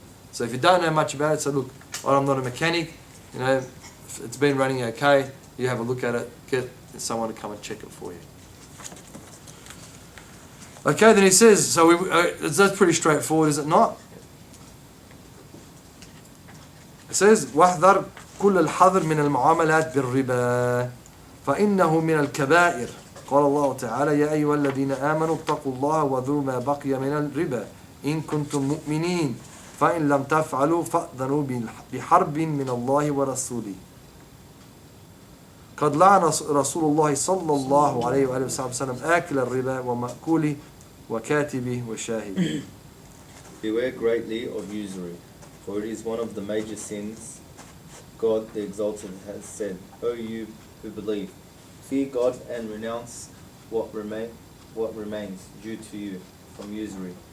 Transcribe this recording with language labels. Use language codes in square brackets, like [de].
[en] So if you don't know much about it, say, look, I'm not a mechanic. You know, it's been running okay. You have a look at it. Get someone to come and check it for you. Okay, then he says. So that's pretty straightforward, is it not? It says, [ar] وَاحْذَرْ كُلَّ الْحَذْرِ مِنَ الْمُعَامَلَاتِ بِالرِّبَا فَإِنَّهُ مِنَ الْكَبَائِرِ قال الله تعالى يا أيها الذين آمنوا اتقوا الله وذروا ما بقي من الربا إن كنتم مؤمنين فإن لم تفعلوا فأذنوا بحرب من الله ورسوله قد لعن رسول الله صلى الله عليه وآله وسلم آكل الربا ومأكوله وكاتبه وشاهده. [en] Beware greatly of usury, for it is one of the major sins. God the Exalted has said, O you who believe, fear God and renounce what remains due to you from usury.